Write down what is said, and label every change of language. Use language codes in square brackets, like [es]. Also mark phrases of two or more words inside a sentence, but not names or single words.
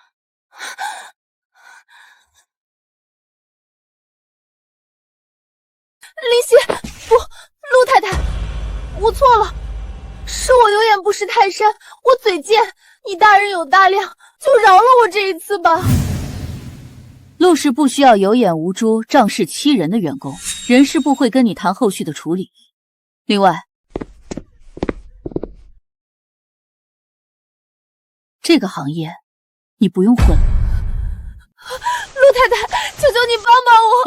[zh] 林夕，不，陸太太，我錯了，是我有眼不识泰山，我嘴賤，你大人有大量，就饒了我這一次吧。陸氏不需要有眼無珠、仗勢欺人的員工，人事部會跟你談後續的處理。另外，這個行業你不用混了。陸太太，求求你幫幫我！